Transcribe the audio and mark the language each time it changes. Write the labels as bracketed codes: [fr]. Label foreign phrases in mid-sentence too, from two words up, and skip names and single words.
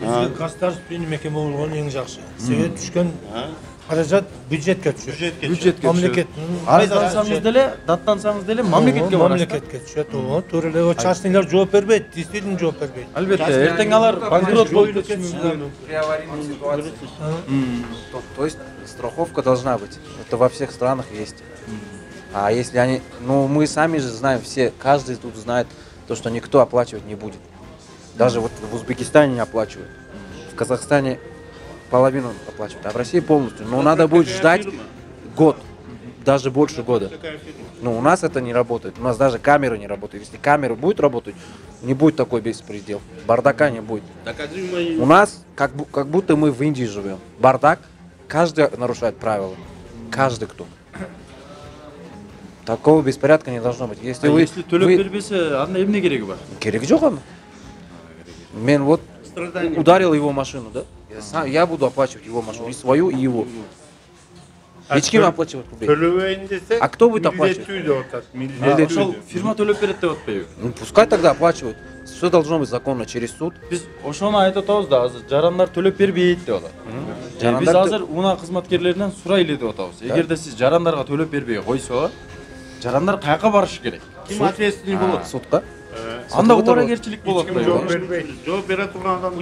[ky] Бизге государственный мекеме болгон эң жакшы. Себеп түшкөн каражат бюджетке түшөт. Бюджетке Мамлекеттин арыздансаңыз деле, даттансаңыз деле мамлекетке барат. Мамлекетке түшөт. Туура эле частныйлар жооп бербейт, действительно жооп бербейт. Албетте, эртең алар банкрот болуп кетиши мүмкүн. [ru] При аварийной ситуации. То есть страховка должна быть. Это во всех странах есть. А если они, мы сами же знаем, все, каждый тут знает, то, что никто оплачивать не будет. Даже вот в Узбекистане не оплачивают, в Казахстане половину оплачивают, а в России полностью. Но надо будет ждать год, даже больше года. Но у нас это не работает, у нас даже камеры не работают. Если камеры будут работать, не будет такой беспредел, бардака не будет. У нас как будто мы в Индии живем. Бардак, каждый нарушает правила, каждый кто. Такого беспорядка не должно быть. Если [ky] төлөп бербесе, анда эмне кереги бар? Кереги жок аны. [ru] Мен вот ударил его машину, да? Я буду оплачивать его машину, и свою, и его. [ky] Эч ким [ru] оплачивать будет. [ky] Төлөбөйүн десе, [ru] А кто будет оплачивать? [ky] Ошол фирма төлөп берет деп атпайбы? [ru] Ну пускай тогда оплачивают. Все должно быть законно через суд. [ky] Биз ошону айтып атабыз да, азыр жарандар төлөп бербейт деп атат. Биз азыр унаа кызматкерлеринен сурайлы деп атабыз. Эгерде сиз жарандарга төлөп бербей койсо, жарандар каяка барышы керек? Ким ответственный болот? Судка. Анда убарагерчилик болот да. Жооп бере турган адам